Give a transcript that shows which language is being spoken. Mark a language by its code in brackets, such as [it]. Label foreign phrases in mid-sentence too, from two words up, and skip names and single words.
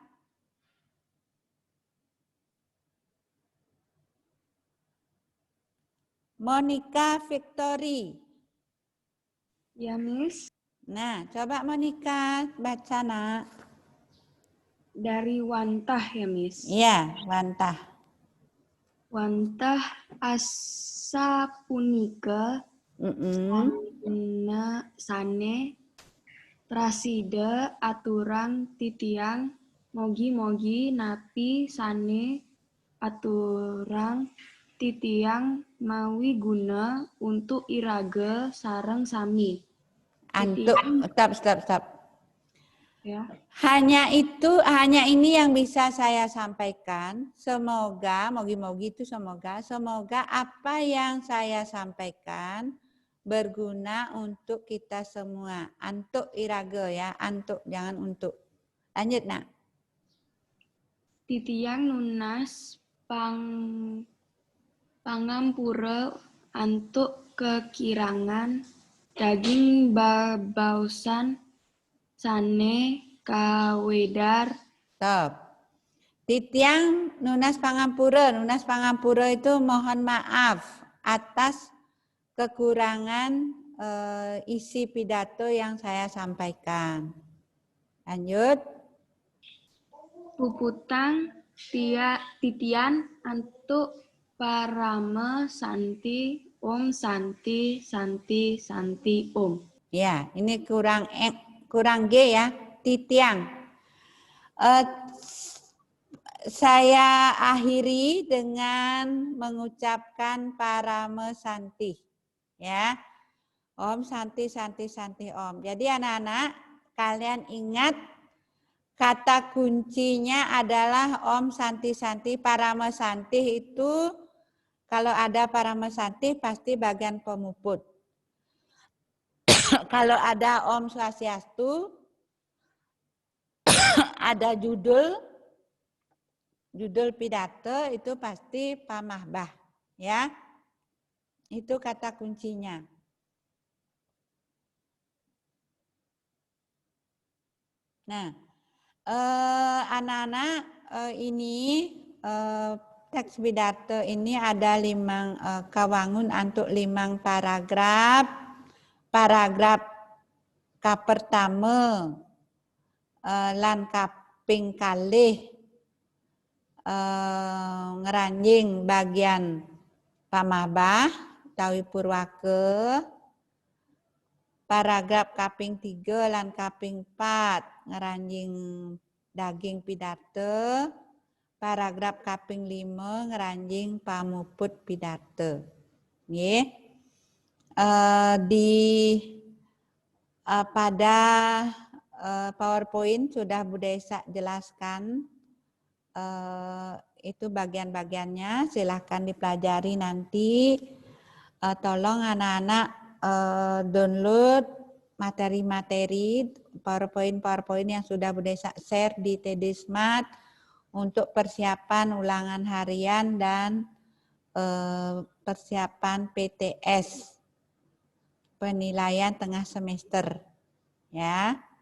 [id] Monica Victory. Ya, Miss. Nah, coba Monica baca, nak. Dari Wantah ya, Miss? Iya, Wantah. [ban] Wantah asa punika sane prasida aturan titiang mogi-mogi napi sane aturan titiang mawi guna untuk iraga sareng sami. Antuk, [id] stop. Ya. Hanya ini yang bisa saya sampaikan. Semoga, mogi-mogi itu semoga apa yang saya sampaikan berguna untuk kita semua. [ban] Antuk iraga [id] ya, antuk jangan untuk. Lanjut, nak. [ban] Titiang nunas pangampura antuk kekirangan daging babausan sane kawedar. [id] Stop. [ban] Titiang nunas pangampura. Nunas pangampura [id] itu mohon maaf atas kekurangan isi pidato yang saya sampaikan. Lanjut. [ban] Puputang titian antuk parama santi om santi om. [id] Ya, ini kurang G ya, titiang. Saya akhiri dengan mengucapkan parama santi. Ya. Om santi om. Jadi anak-anak kalian ingat kata kuncinya adalah om santi parama santi itu kalau ada parama santi pasti bagian pemuput. Kalau ada om swastiastu ada judul judul pidato itu pasti pamahbah, ya. Itu kata kuncinya. Nah, anak-anak, ini teks pidato ini ada 5 kawangun untuk 5 paragraf. [ban] Paragraf pertama lan kaping kalih ngeranjing bagian pamahbah utawi purwake. Paragraf kaping 3 lan kaping 4 ngeranjing daging pidato. Paragraf kaping 5 ngeranjing pamuput pidato. Nggih. [id] Pada PowerPoint sudah Bu Desa jelaskan itu bagian-bagiannya, silahkan dipelajari nanti. Tolong anak-anak download materi-materi PowerPoint yang sudah Bu Desa share di TD Smart untuk persiapan ulangan harian dan persiapan PTS, penilaian tengah semester, ya.